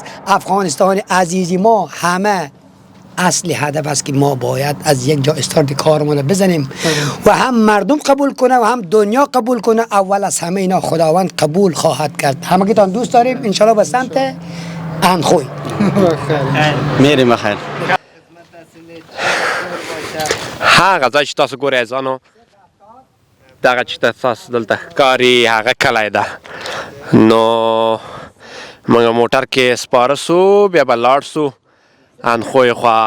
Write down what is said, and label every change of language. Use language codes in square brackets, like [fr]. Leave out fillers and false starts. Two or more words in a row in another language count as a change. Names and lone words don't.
[fa] افغانستان عزیزی ما همه اصلی هدف است که ما باید از یک جا استارت کارمون بزنیم و هم مردم قبول کنه و هم دنیا قبول کنه. اول از همه اینا خداوند قبول خواهد کرد. همگیتان دوست داریم. انشالله به سمت اندخوی میریم. بخیر. [ps] هغه ځای چې تاسو ګورئ عزیزانو، دغه چې تاسو دلته ښکاري هغه کلی ده. نو موږ موټر کې سپاره سو، بیا به لاړ سو اندخوی خوا.